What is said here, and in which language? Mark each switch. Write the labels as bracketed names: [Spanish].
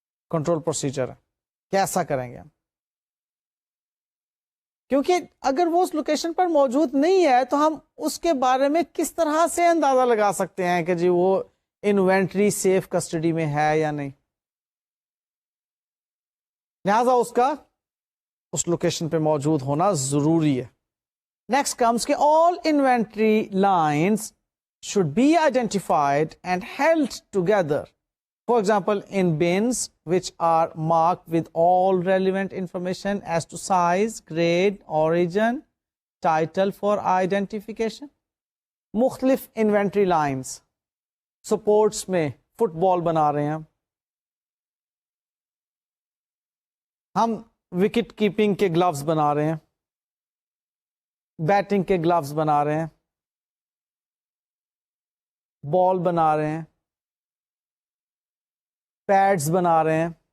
[Urdu] Control procedure ہے, کیسا کریں گے ہم, کیونکہ اگر وہ اس لوکیشن پر موجود نہیں ہے تو ہم اس کے بارے میں کس طرح سے اندازہ لگا سکتے ہیں کہ جی وہ انوینٹری سیف کسٹڈی میں ہے یا نہیں. لہذا اس کا اس لوکیشن پہ موجود ہونا ضروری ہے. [English] Next comes کہ all inventory lines should be identified and held together. For example in bins which are marked with all relevant information as to size, grade, origin, title for identification. [Urdu] مختلف انوینٹری لائنز, سپورٹس میں fit بال بنا رہے ہیں ہم, wicket keeping کے gloves بنا رہے ہیں, بیٹنگ کے گلوز بنا رہے ہیں, بال بنا رہے ہیں, پیڈز بنا رہے ہیں.